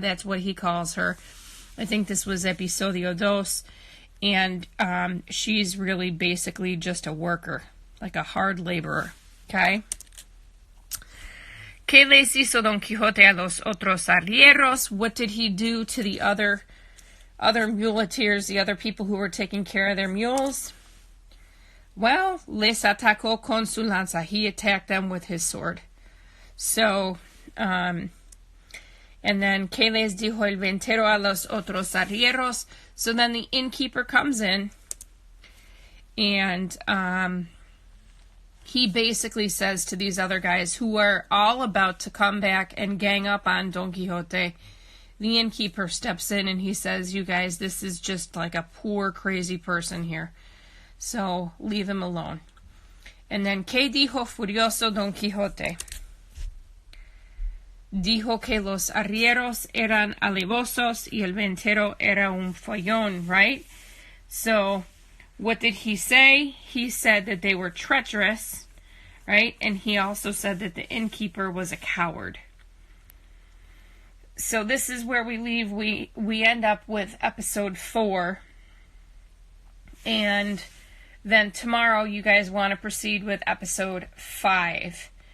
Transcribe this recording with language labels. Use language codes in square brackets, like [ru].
[en] That's what he calls her. I think this was episodio dos. And she's really basically just a worker, like a hard laborer, okay? [es] ¿Qué les hizo Don Quixote a los otros arrieros? [en] What did he do to the other muleteers, the other people who were taking care of their mules? [es] Well, les atacó con su lanza. [en] He attacked them with his sword. So, and then, [es] ¿qué les dijo el ventero a los otros arrieros? [en] So then the innkeeper comes in, and he basically says to these other guys who are all about to come back and gang up on Don Quixote, the innkeeper steps in and he says, you guys, this is just like a poor, crazy person here. So leave him alone. And then, [es] ¿qué dijo furioso Don Quixote? Dijo que los arrieros eran alevosos y el ventero era un follón, right? [en] So, what did he say? He said that they were treacherous, right? And he also said that the innkeeper was a coward. So this is where we leave. We end up with episode 4. And then tomorrow you guys want to proceed with episode 5.